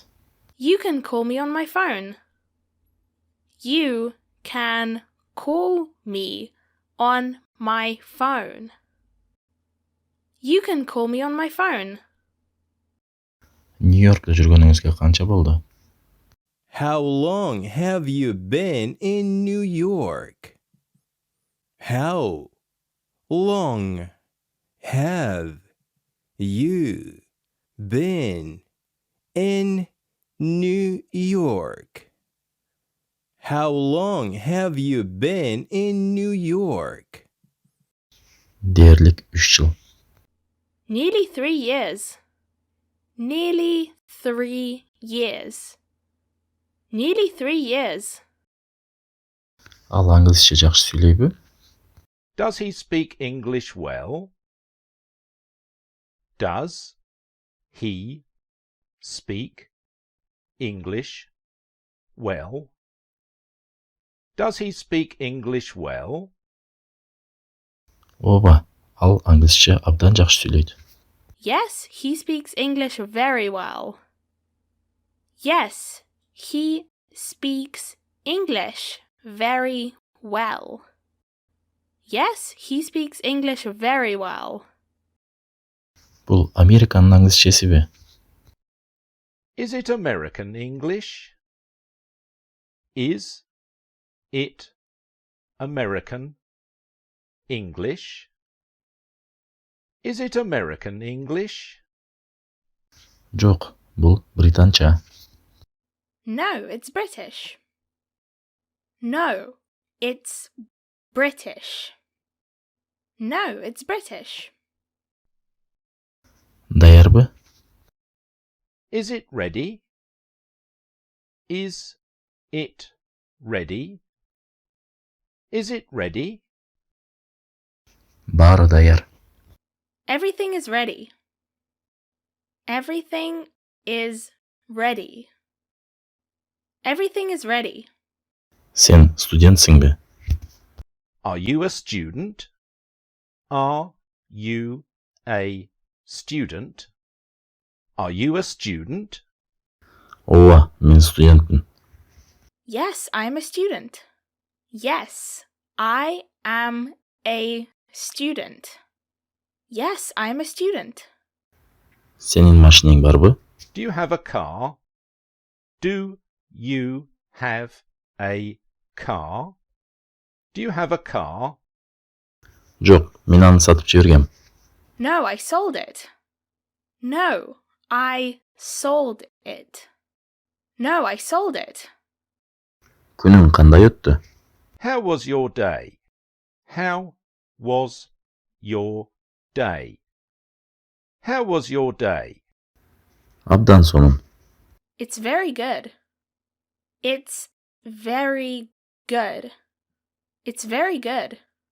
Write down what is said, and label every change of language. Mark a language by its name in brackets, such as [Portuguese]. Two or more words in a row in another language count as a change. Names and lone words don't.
[English] You can call me on my phone. You can call me on my phone. You can call me on my phone. [Kyrgyz] Нью-Йоркто жүргөнүңүзгө канча болду? [English] How long have you been in New York? How long have you been in New York? How long have you been in New York? [Kyrgyz] Дээрлик 3 жыл. [English] Nearly 3 years. Nearly 3 years. Nearly 3 years. [Kyrgyz] Ал англисче жакшы сүйлөйбү? [English] Does he speak English well? Does he speak English well? Does he speak English well? [Kyrgyz] Ооба, ал англисче абдан жакшы сүйлөйт. [English] Yes, he speaks English very well. Yes, he speaks English very well. Yes, he speaks English very well. [Kyrgyz] Бул Американын англисчесиби? [English] Is it American English? Is it American English? Is it American English? [Kyrgyz] Жок, бул британча. [English] No, it's British. No, it's British. No, it's British. [Kyrgyz] Даярбы? [English] Is it ready? Is it ready? Is it ready? [Kyrgyz] Баары даяр. [English] Everything is ready. Everything is ready. Everything is ready. [Kyrgyz] Сен студентсиңби? [English] Are you a student? Are you a student? Are you a student? [Kyrgyz] Ооба, мен студентмин. [English] Yes, I am a student. Yes, I am a student. Yes, I am a student. [Kyrgyz] Сенин машинең барбы? [English] Do you have a car? Do you have a car? Do you have a car? [Kyrgyz] Жок, мен аны сатып жибергем. [English] No, I sold it. No, I sold it. No, I sold it. [Kyrgyz] Күнүң кандай өттү? [English] How was your day? How was your day? How was your day? [Kyrgyz] Абдан сонун. [English] It's very good. It's very good. It's very good.